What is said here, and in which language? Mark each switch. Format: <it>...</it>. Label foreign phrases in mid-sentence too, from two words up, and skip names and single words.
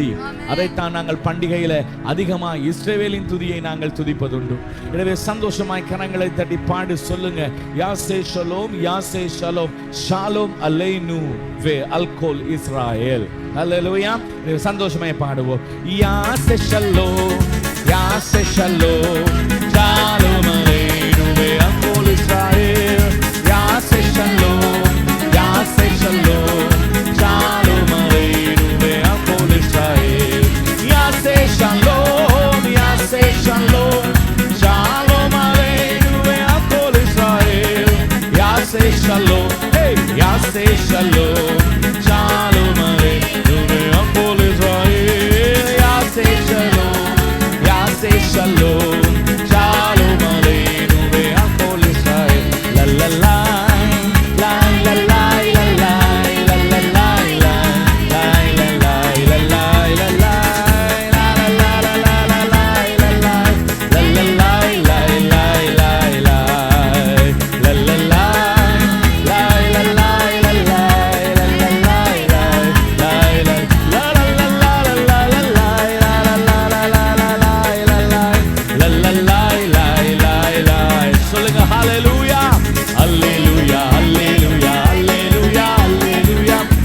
<ta>அதைத்தான் நாங்கள் பண்டிகையில அதிகமா இஸ்ரவேலின் துதியை நாங்கள் துதிப்பதுண்டு. எனவே சந்தோஷமாய் கரங்களை தட்டி பாடு சொல்லுங்க,</ta> <he>יעשה שלום, יעשה שלום, שלום עלינו ועל כל ישראל.</he> <ta>அல்லேலூயா. சந்தோஷமாய் பாடுவோம்,</ta> <he>יעשה שלום, יעשה שלום, שלום עלינו ועל כל ישראל. יעשה שלום, יעשה שלום, שלום עלינו ועל כל ישראל. יעשה שלום, יעשה שלום, שלום עלינו ועל כל ישראל. יעשה שלום, hey, יעשה שלום, שלום עלינו ועל כל ישראל. יעשה שלום, יעשה שלום, שלום עלינו ועל כל ישראל. La la la, la la la, la la la, la la la, la la la, la la la, la la la, la la la, la la la, la la la, la la la, la la la, la la la, la la சொல்லுங்க הללויה הללויה הללויה הללויה הללויה</he>